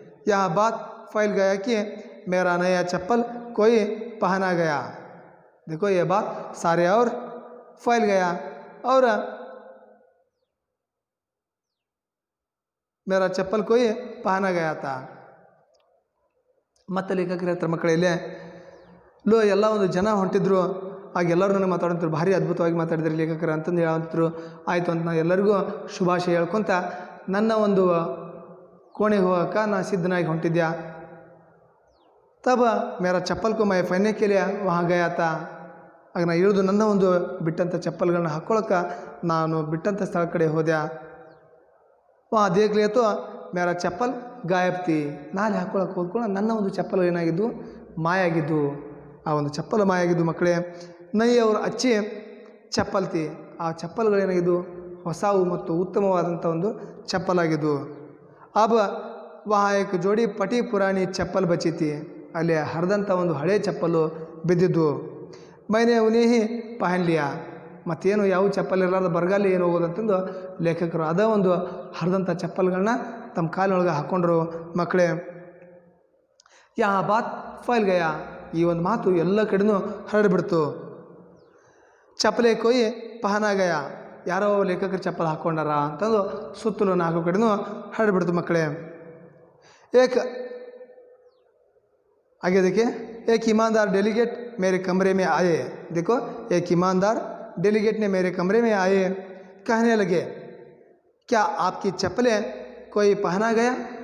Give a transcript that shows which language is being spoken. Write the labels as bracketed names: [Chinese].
[Hindi] यहाँ बात फैल गया कि मेरा नया चप्पल कोई पहना गया। देखो ये बात सारे और फैल गया और मेरा चप्पल कोई पहना गया था। [Kannada] ಮತ್ತೆ ಲೇಖಕರ ಹತ್ರ ಮಕ್ಕಳಲ್ಲಿ ಲೋ ಎಲ್ಲ ಒಂದು ಜನ ಹೊಂಟಿದ್ರು, ಆಗ ಎಲ್ಲರೂ ನನಗೆ ಮಾತಾಡ್ತಿದ್ರು, ಭಾರಿ ಅದ್ಭುತವಾಗಿ ಮಾತಾಡಿದ್ರು ಲೇಖಕರು ಅಂತಂದು ಹೇಳಂತಿದ್ರು. ಆಯಿತು ಅಂತ ನಾನು ಎಲ್ಲರಿಗೂ ಶುಭಾಶಯ ಹೇಳ್ಕೊತ ನನ್ನ ಒಂದು ಕೋಣೆಗೆ ಹೋಗೋಕೆ ನಾನು ಸಿದ್ಧನಾಗಿ ಹೊಂಟಿದ್ದೆ. [Hindi] तब मेरा चप्पल को मैं पहनने के लिए वहाँ गया था. [Kannada] ಆಗ ನಾನು ಇಳಿದು ನನ್ನ ಒಂದು ಬಿಟ್ಟಂಥ ಚಪ್ಪಲ್ಗಳನ್ನ ಹಾಕ್ಕೊಳ್ಳೋಕೆ ನಾನು ಬಿಟ್ಟಂಥ ಸ್ಥಳ ಕಡೆ ಹೋದೆ. [Hindi] वहाँ देख लिया तो मेरा चप्पल गायब थी. [Kannada] ನಾಳೆ ಹಾಕ್ಕೊಳ್ಳೋಕೆ ಹೋದ್ಕೊಂಡು ನನ್ನ ಒಂದು ಚಪ್ಪಲ್ ಏನಾಗಿದ್ದು ಮಾಯಾಗಿದ್ದು. ಆ ಒಂದು ಚಪ್ಪಲ್ ಮಾಯಾಗಿದ್ದು ಮಕ್ಕಳೇ. [Hindi] ನೈ ಅವರು ಅಚ್ಚಿ ಚಪ್ಪಲ್ ತಿ. [Kannada] ಆ ಚಪ್ಪಲ್ಗಳೇನಾಗಿದ್ದು ಹೊಸವು ಮತ್ತು ಉತ್ತಮವಾದಂಥ ಒಂದು ಚಪ್ಪಲಾಗಿದ್ದು. [Hindi] अब वहाँ एक जोड़ी फटी पुरानी चप्पल बची थी. [Kannada] ಅಲ್ಲಿ ಹರಿದಂಥ ಒಂದು ಹಳೆ ಚಪ್ಪಲು ಬಿದ್ದಿದ್ದು. [Hindi] मैंने उन्हें ही पहन लिया. [Kannada] ಮತ್ತೇನು ಯಾವ ಚಪ್ಪಲ್ ಇರಲಾರ್ದ ಬರಗಾಲ ಏನು ಹೋಗೋದಂತಂದು ಲೇಖಕರು ಅದೇ ಒಂದು ಹರಿದಂಥ ಚಪ್ಪಲ್ಗಳನ್ನ ತಮ್ಮ ಕಾಲಿನೊಳಗೆ ಹಾಕ್ಕೊಂಡ್ರು ಮಕ್ಕಳೇ. [Hindi] ಯಾ ಬಾತ್ ಫೈಲ್ ಗಯಾ. [Kannada] ಈ ಒಂದು ಮಾತು ಎಲ್ಲ ಕಡೆನೂ ಹರಡಿಬಿಡ್ತು. [Hindi] ಚಪ್ಪಲೆ ಕೊಯ್ ಪಹನಾ ಗಯಾ. [Kannada] ಯಾರೋ ಲೇಖಕರು ಚಪ್ಪಲ್ ಹಾಕ್ಕೊಂಡಾರ ಅಂತಂದು ಸುತ್ತಲೂ ನಾಲ್ಕು ಕಡೆನೂ ಹರಡಿಬಿಡ್ತು ಮಕ್ಕಳೇ. [Hindi] एक आगे देखिए, एक ईमानदार डेलीगेट मेरे कमरे में आए. देखो एक ईमानदार डेलीगेट ने मेरे कमरे में आए. कहने लगे क्या आपकी चप्पलें कोई पहना गया.